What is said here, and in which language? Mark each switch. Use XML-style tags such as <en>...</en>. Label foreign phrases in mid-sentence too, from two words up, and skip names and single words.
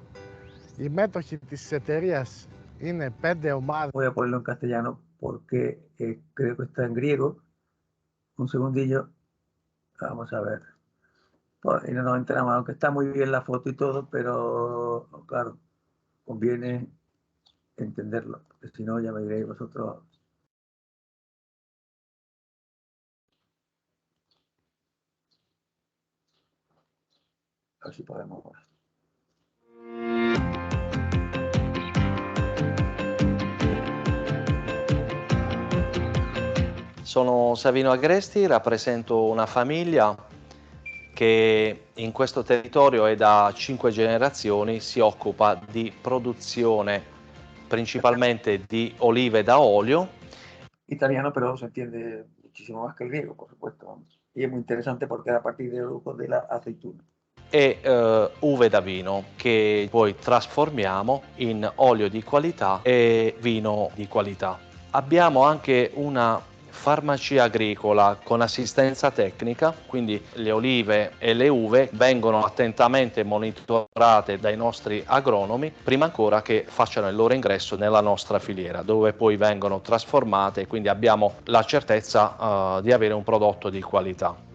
<el>Οι μέτοχοι της εταιρείας είναι 5 ομάδες.</el> <es>Voy a ponerlo en castellano porque creo que está en griego. Un segundillo. Vamos a ver. Y no nos enteramos, aunque está muy bien la foto y todo, pero claro, conviene entenderlo, porque si no ya me diréis vosotros. A ver si podemos.</es> <it>Sono Savino Agresti, rappresento una famiglia che in questo territorio e da 5 generazioni si occupa di produzione principalmente di olive da olio.</it> <es>Italiano, pero se entiende muchísimo más que el griego, por supuesto. Y es muy interesante porque es a partir del grupo de la aceituna.</es> <it>E uve da vino che poi trasformiamo in olio di qualità e vino di qualità. Abbiamo anche una farmacia agricola con assistenza tecnica, quindi le olive e le uve vengono attentamente monitorate dai nostri agronomi prima ancora che facciano il loro ingresso nella nostra filiera, dove poi vengono trasformate, quindi abbiamo la certezza di avere un prodotto di qualità.</it>